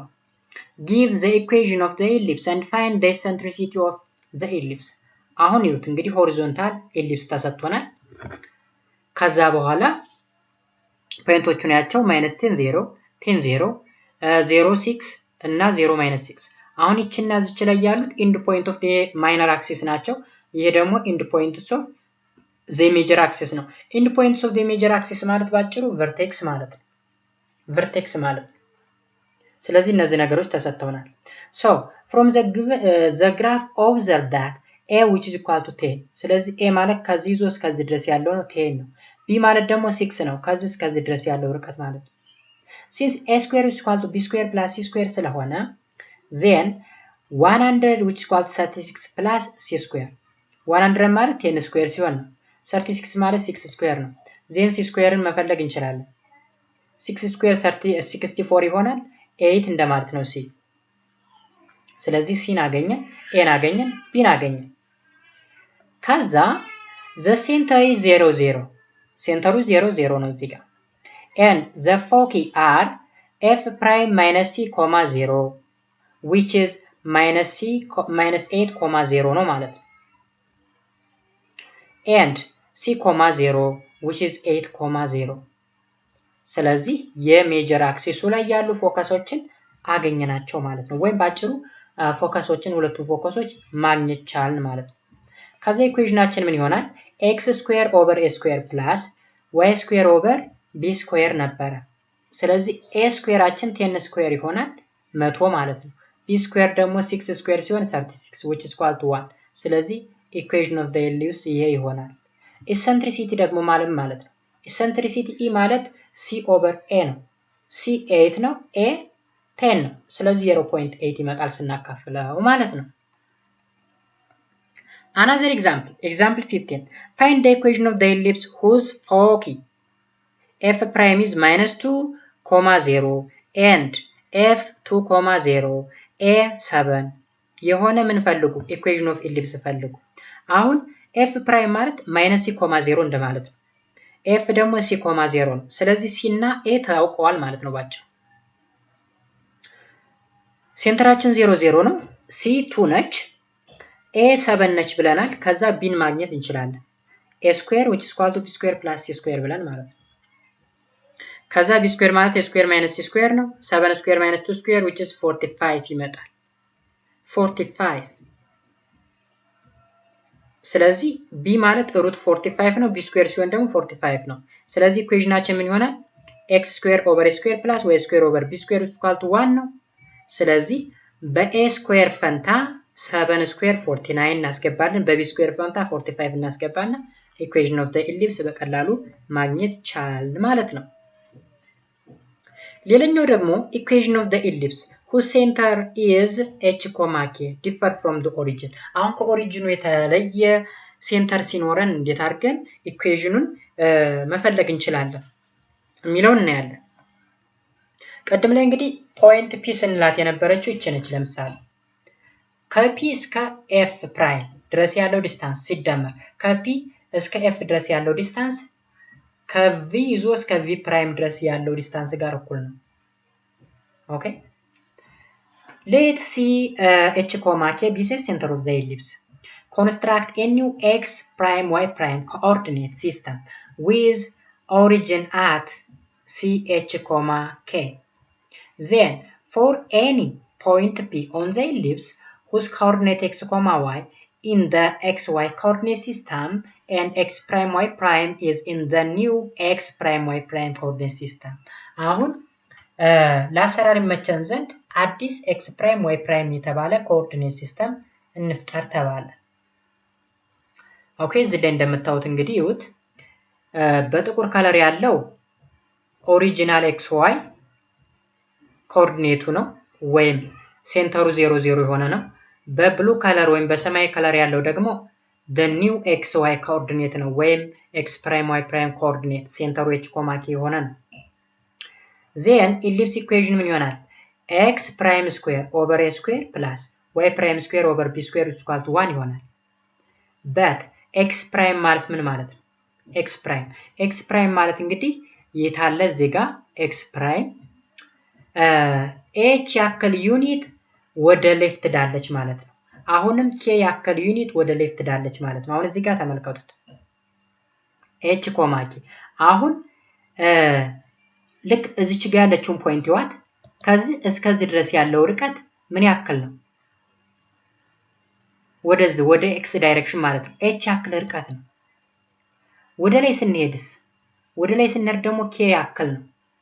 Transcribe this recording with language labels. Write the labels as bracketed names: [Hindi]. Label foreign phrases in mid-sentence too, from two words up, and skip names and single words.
[English] Give the equation of the ellipse and find the eccentricity of the ellipse. [Amharic] አሁን ይሁት እንግዲህ [English] horizontal ellipse [Amharic] ተሰጥቶናል ከዛ በኋላ ፖይንቶቹን ያቸው -10 0 10 0 0 6 እና 0 -6 አሁን እቺና እዚች ላይ ያሉት [English] end point of the minor axis [Amharic] ናቸው ይሄ ደግሞ [English] end points of the major axis [Amharic] ነው [English] end points of the major axis [Amharic] ማለት ባጭሩ ቨርቴክስ ማለት ነው ቨርቴክስ ማለት ስለዚህ እነዚህ ነገሮች ተሰጥተውናል [English] so from the graph observe that a which is equal to [Amharic] 10 ስለዚህ a ማለት ከዚህ ይዞ እስከዚህ ድረስ ያለው ነው 10 ነው b ማለት ደግሞ 6 ነው ከዚህ እስከዚህ ድረስ ያለው ርቀት ማለት ነው [English] since a square is equal to b square plus c square [Amharic] ስለሆነ [English] then 100 which is equal to 36 plus c square [Amharic] 100 ማለት 10 square ሲሆን ነው 36 ማለት 6 square ነው then c squareን መፈለግ እንችላለን 6 square 64 ይሆናል 8 እንደማለት ነው c ስለዚህ c አገኘን a አገኘን b አገኘን ከዛ [English] the center is 0 0 [Amharic] ሴንተሩ 0 0 ነው እዚህ ጋር [English] and the foci are f prime minus c comma 0 which is minus 8 comma 0 [Amharic] ነው ማለት ነው [English] and c comma 0 which is 8 comma 0 [Amharic] ስለዚህ የሜጀር አክሲሱ ላይ ያሉ ፎከሶችን አገኘናቸው ማለት ነው ወይም ባጭሩ ፎከሶችን ሁለቱ ፎከሶች ማግኘት ቻልን ማለት ነው ከዛ ኢኩዌሽናችን ምን ይሆናል [English] x square over a square plus y square over b square [Amharic] ነበረ ስለዚህ a ስኩዌራችን 10 ስኩዌር ይሆናል 100 ማለት ነው b ስኩዌር ደግሞ 6 ስኩዌር ሲሆን 36 [English] which is equal to 1 [Amharic] ስለዚህ [English] equation of the ellipse [Amharic] ይሄ ይሆናል ኢሰንትሪሲቲ ደግሞ ማለት ነው ኢሰንትሪሲቲ e ማለት [English] c over a [Amharic] ነው c 8 ነው a 10 ነው ስለዚህ 0.8 ይመጣል ስናካፍለው ማለት ነው [English] Another example 15 find the equation of the ellipse whose foci f prime is minus 2 comma 0 and f 2 comma 0 a 7 [Amharic] የሆነ ምን ፈልጉ [English] equation of ellipse [Amharic] ፈልጉ አሁን [English] f prime ማለት minus c comma 0 [Amharic] እንደማለት ነው [English] f ደግሞ c comma 0 ነው ስለዚህ c እና a [Amharic] ታውቀዋል ማለት ነው ባጭሩ ሴንተራችን 0 0 ነው [English] c 2 ነች a 7 ነች [Amharic] ብለናል ከዛ b ማግኘት እንችላለን [English] a square which is equal to b square plus c square [Amharic] ብለን ማለት ነው ከዛ [English] b square ማለት a square minus c square ነው 7 square minus 2 square which is 45 ይመጣል 45 [Amharic] ስለዚህ b ማለት ሩት 45 ነው b square ሲሆን ደግሞ 45 ነው ስለዚህ ኢኩዌሽናችን ምን ይሆናል [English] x square over a square plus y square over b square is equal to 1 [Amharic] ነው ስለዚህ በa square ፈንታ 7 square 49 እናስገባለን በb square ፈንታ 45 እናስገባና [English] equation of the ellipse [Amharic] በቀላሉ ማግኘት ቻልን ማለት ነው ሌላኛው ደግሞ [English] equation of the ellipse whose center is h, k differ from the origin [Amharic] አሁን ከኦሪጂኑ የተለየ ሴንተር ሲኖረን እንዴት አድርገን ኢኩዌሽኑን መፈለግ እንችላለን የሚለውን እናያለን ቀደም ላይ እንግዲህ ፖይንት p ስንላት የነበረችው እቺ ነች ለምሳሌ ከp እስከ f ፕራይም ድረስ ያለው ዲስታንስ ሲደመር ከp እስከ f ድረስ ያለው ዲስታንስ ከv ይዞ እስከ v ፕራይም ድረስ ያለው ዲስታንስ ጋር እኩል ነው ኦኬ [English] Let's see h, k be the center of the ellipse. Construct a new x prime y prime coordinate system with origin at c, h, k. Then, for any point p on the ellipse whose coordinate x, y in the xy coordinate system and x prime y prime is in the new x prime y prime coordinate system. [Amharic] አሁን ለአሰራር ይመቸን ዘንድ አዲስ [English] x prime y prime [Amharic] የተባለ [English] coordinate system [Amharic] እንፍጠር ተባለ ኦኬ እዚህ ላይ እንደምታዩት እንግዲህ ይሁት በጥቁር ከለር ያለው ኦሪጂናል xy ኮኦርዲኔቱ ነው ወይም ሴንተሩ 0 0 የሆነ ነው በብሉ ከለር ወይም በሰማያዊ ከለር ያለው ደግሞ the new xy ኮኦርዲኔት ነው ወይም [English] x prime y prime [Amharic] ኮኦርዲኔት ሴንተሩ h, k የሆነ ነው [English] then ellipse equation [Amharic] ምን ይሆናል [English] x prime square over a square plus y prime square over b square is equal to 1 [Amharic] ይሆናል [English] but x prime [Amharic] ማለት ምን ማለት ነው [English] x prime [Amharic] ማለት እንግዲህ የታለ እዚህ ጋር [English] x prime [Amharic] h ያክል ዩኒት ወደ ሌፍት ዳለች ማለት ነው አሁንም k ያክል ዩኒት ወደ ሌፍት ዳለች ማለት ነው አሁን እዚህ ጋር ተመልከቱት h, k አሁን ልክ እዚች ጋር ያለችውን ፖይንት ይዋት ከዚህ እስከዚህ ድረስ ያለው ርቀት ምን ያክል ነው ወደዚህ ወደ x ዳይሬክሽን ማለት ነው h ያክል ርቀት ነው ወደ ላይ ስንሄድስ ወደ ላይ ስንሄድ ደግሞ k ያክል ነው